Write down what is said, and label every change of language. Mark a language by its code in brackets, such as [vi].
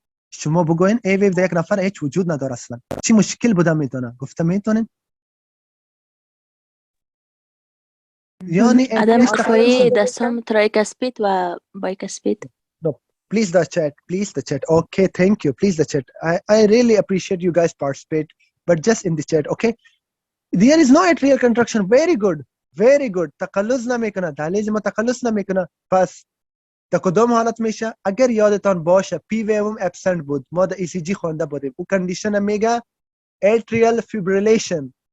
[fa] شما بگوین ای ویو در یک نفر هیچ وجود نداره اصلا. چی مشکل بوده میتونه؟ گفته میتونین؟ یعنی عدم کفایی دستم ترایکاسپید و بایکاسپید. [en] Please the chat. Okay, thank you. Please the chat. I really appreciate you guys participate, but just in the chat, okay? There is no atrial contraction. Very good. Very good. [fa] تقلص نمیکنه. دهلیز ما تقلص نمیکنه. پس تا کدام حالت میشه؟ اگر یادتان باشه پی ویوم ابسنت بود، ما در ECG خوانده بودیم. او کندیشن میگه atrial fibrillation.